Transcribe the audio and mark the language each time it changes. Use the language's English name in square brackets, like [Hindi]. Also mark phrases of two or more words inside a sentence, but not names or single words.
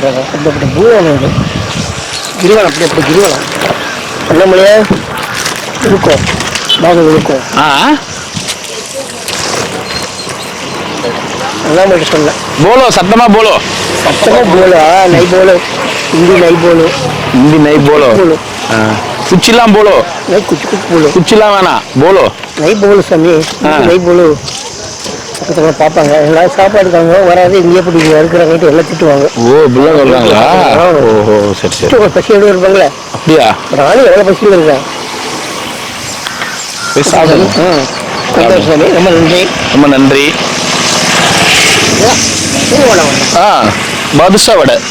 [Tamil] அப்படிப்பட்ட பூவனம் கிரிவலம். அப்படி கிரிவலம் அண்ணாமலையா இருக்கும். பாகம் இருக்கும். அண்ணாமலை சொல்ல [Hindi] போலோ சத்தமா போலோ. नहीं बोलो. हिंदी नहीं बोलो. कुछ बोलो. नहीं कुछ बोलो. कुछ वेना बोलो. नहीं बोलो समी. नहीं बोलो. [Tamil] பக்கத்துல பார்ப்பாங்க எல்லாரும் சாப்பாடுக்காங்க வராது இங்கே எப்படி இருக்கிறவங்க எல்லாம் திட்டுவாங்க. ஓ இப்படிலாம் சொல்றாங்களா? ஓஹோ சரி சரி. ஒரு பசியோடு இருப்பாங்களே அப்படியா? நானும் எவ்வளோ பசியில் இருக்கேன். சந்தோஷம், ரொம்ப நன்றி. ரொம்ப நன்றி. பாதுஷா வடை